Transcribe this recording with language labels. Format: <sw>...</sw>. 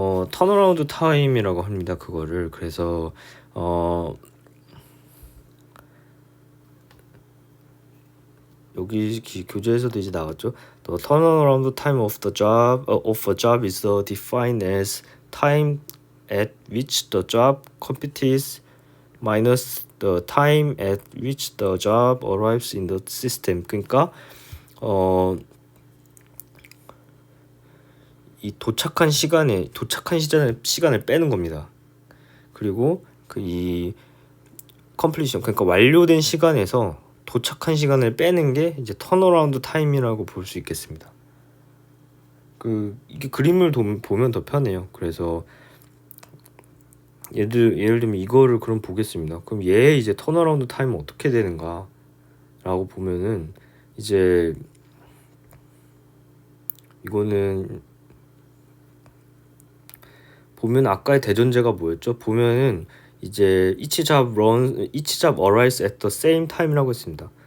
<ko>턴어라운드 타임이라고 합니다. 그거를. 그래서 여기 교재에서도 이제 나왔죠.</ko> <en>The turnaround time of a job is defined as time at which the job completes minus the time at which the job arrives in the system.</en> <ko>그러니까 이 도착한 시간을 빼는 겁니다. 그리고 이 completion, 그러니까 완료된 시간에서 도착한 시간을 빼는 게 이제 턴어라운드 타임이라고 볼 수 있겠습니다. 이게 그림을 보면 더 편해요. 그래서 예를 들면 이거를 그럼 보겠습니다. 그럼 얘의 이제 턴어라운드 타임은 어떻게 되는가라고 보면은, 이제 이거는 보면 아까의 대전제가 뭐였죠? 보면은 이제</ko> <en>each job arrives at the same time</en> <ko>이라고 했습니다.</ko>